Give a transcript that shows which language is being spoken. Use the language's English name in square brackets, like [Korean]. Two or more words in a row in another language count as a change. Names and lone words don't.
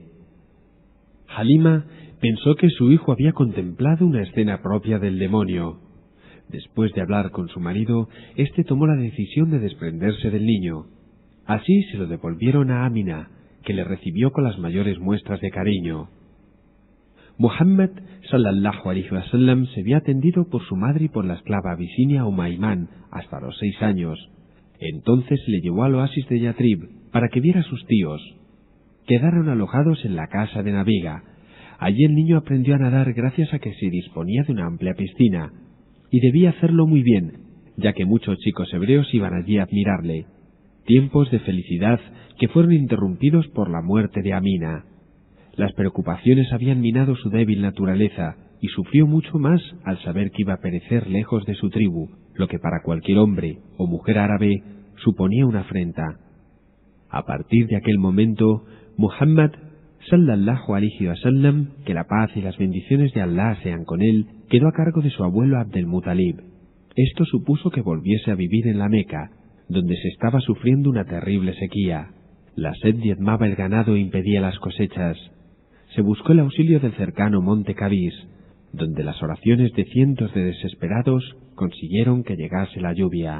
[Spanish] Halima pensó que su hijo había contemplado una escena propia del demonio. Después de hablar con su marido, éste tomó la decisión de desprenderse del niño. Así se lo devolvieron a Amina, que le recibió con las mayores muestras de cariño. Muhammad [Arabic] صلى الله عليه وسلم [Spanish] se vio atendido por su madre y por la esclava abisinia Umaymán hasta los 6 años. Entonces le llevó al oasis de Yatrib para que viera a sus tíos. Quedaron alojados en la casa de Nabiga. Allí el niño aprendió a nadar gracias a que se disponía de una amplia piscina, y debía hacerlo muy bien, ya que muchos chicos hebreos iban allí a admirarle. Tiempos de felicidad que fueron interrumpidos por la muerte de Amina. Las preocupaciones habían minado su débil naturaleza, y sufrió mucho más al saber que iba a perecer lejos de su tribu, lo que para cualquier hombre o mujer árabe suponía una afrenta. A partir de aquel momento, [Arabic] محمد صلى الله عليه وسلم, [Spanish] que la paz y las bendiciones de Allah sean con él, quedó a cargo de su abuelo Abdel Mutalib. Esto supuso que volviese a vivir en la Meca, donde se estaba sufriendo una terrible sequía. La sed diezmaba el ganado e impedía las cosechas. Se buscó el auxilio del cercano monte Kabis, donde las oraciones de cientos de desesperados consiguieron que llegase la lluvia.